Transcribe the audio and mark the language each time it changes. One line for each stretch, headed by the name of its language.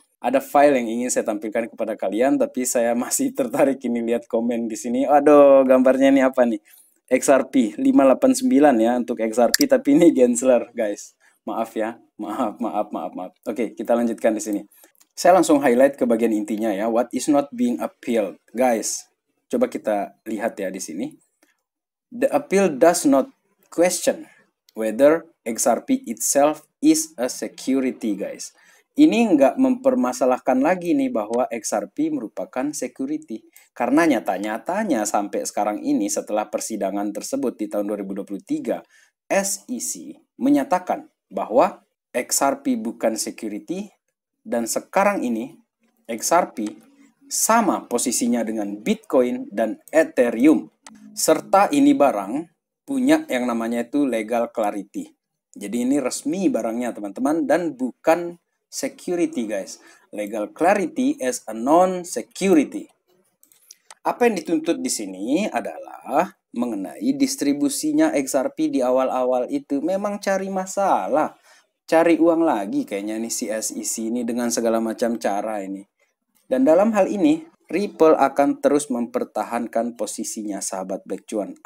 Indonesian: Ada file yang ingin saya tampilkan kepada kalian, tapi saya masih tertarik ini lihat komen di sini. Aduh, gambarnya ini apa nih? XRP 589 ya untuk XRP, tapi ini Gensler, guys. Maaf ya, maaf. Oke, kita lanjutkan di sini. Saya langsung highlight ke bagian intinya ya.
English: What is not being appealed, guys?
Indonesian: Coba kita lihat ya di sini.
English: The appeal does not question whether XRP itself is a security, guys.
Indonesian: Ini nggak mempermasalahkan lagi nih bahwa XRP merupakan security. Karena nyata-nyatanya sampai sekarang ini setelah persidangan tersebut di tahun 2023, SEC menyatakan bahwa XRP bukan security dan sekarang ini XRP sama posisinya dengan Bitcoin dan Ethereum. Serta ini barang punya yang namanya itu legal clarity. Jadi ini resmi barangnya teman-teman dan bukan security guys.
English: Legal clarity as a non-security.
Indonesian: Apa yang dituntut di sini adalah mengenai distribusinya XRP di awal-awal itu memang cari masalah. Cari uang lagi kayaknya nih si SEC ini dengan segala macam cara ini. Dan dalam hal ini, Ripple akan terus mempertahankan posisinya sahabat Black Cuan.